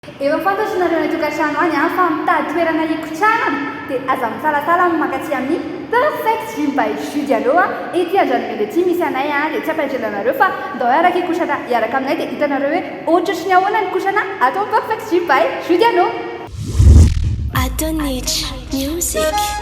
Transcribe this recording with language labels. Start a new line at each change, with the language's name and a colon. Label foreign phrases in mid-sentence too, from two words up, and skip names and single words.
Malagasy: Efa fantatrareo ny tokantrano any fa mitady toerana hikotrahana dia aza misalasala makatsy amin'ny perfect gym by Judy aloha ety Andranomena ety misy anay dia tsy ampahitrana fa ndao araka hikotrana hiaraka aminay dia hitanareo hoe ohatry ny ahoana ny kotrana atao perfect gym by Judy aloha. Adonich Music.